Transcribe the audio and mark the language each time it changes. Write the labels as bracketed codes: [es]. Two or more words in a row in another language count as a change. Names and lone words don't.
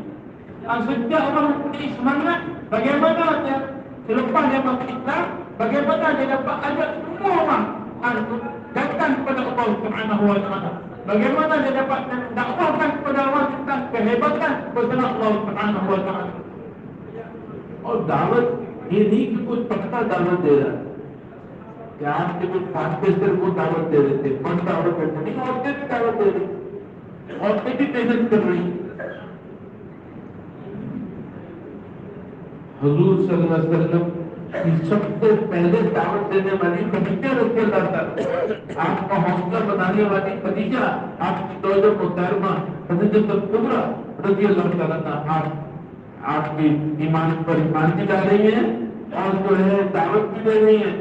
[ms] Sejak orang mempunyai semangat, bagaimana dia selepas dia masuk Islam, bagaimana dia dapat ajak semua orang datang kepada Allah [ar] سبحانه وتعالى. [ms] Bagaimana dia dapat dakwahkan kepada orang tentang kehebatan pesan Allah [ar] سبحانه وتعالى. [hi] और दावत ये नहीं कि कुछ पक्का दावत दे रहा है कि आपके कुछ फास्टे से वो दावत दे रहे थे, फन दावत देते नहीं, औरतें भी दावत दे रही, औरतें भी मेहनत कर रही। हुजूर [ar] صلى الله عليه وسلم [hi] की सबसे पहले दावत देने वाली खदीजा [ar] رضي الله عنها, [hi] आपका हौसला बनाने वाली खदीजा, आपकी दौलत मुहतरमा खदीजतुल कुबरा [ar] رضي الله عنها [hi] आपकी ईमान पर ईमान भी ला रही है और जो है दावत भी दे रही है।